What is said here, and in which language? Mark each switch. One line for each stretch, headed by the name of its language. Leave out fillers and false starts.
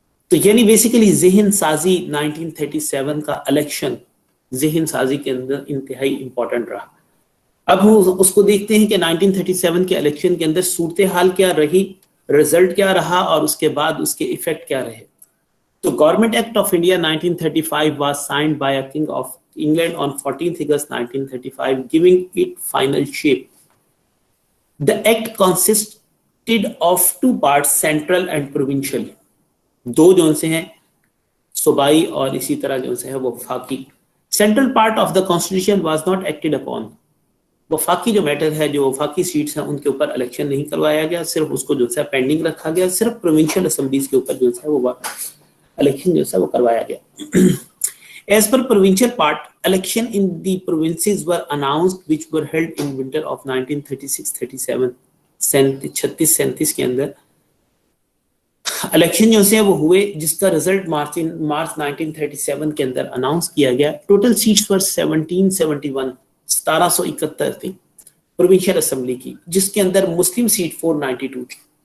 Urdu: تو یعنی بیسیکلی ذہن سازی 1937 کا الیکشن ذہن سازی کے اندر انتہائی امپورٹنٹ رہا. اب ہم اس کو دیکھتے ہیں کہ 1937 کے الیکشن کے اندر صورتحال کیا رہی، رزلٹ کیا رہا، اور اس کے بعد اس کے ایفیکٹ کیا رہے.
English: تو government act of India 1935 was signed by a king of England on 14th August 1935, giving it final shape. The act consisted of two parts, central and provincial.
Urdu: دو جو سے ہیں صوبائی اور اسی طرح جو سے ہے وہ وفاقی.
English: Central part of the constitution was not acted upon.
Urdu: وفاقی جو میٹر ہے، جو وفاقی سیٹس ہیں، ان کے اوپر الیکشن نہیں کروایا گیا، صرف اس کو جو ہے پینڈنگ رکھا گیا. صرف پروونشل اسمبلیز کے اوپر جو ہے وہ الیکشن جو ہے وہ کروایا گیا.
English: As per provincial part, election in the provinces were announced, which were held in winter of 1936-37.
Urdu: 36-37 کے اندر الیکشن جو سے وہ ہوئے، جس کا رزلٹ مارچ 1937 کے اندر اناؤنس کیا گیا.
English: total seats were
Urdu: 1771، 1771 تھی پروونشل اسمبلی کی، جس کے اندر مسلم سیٹ 492 تھی.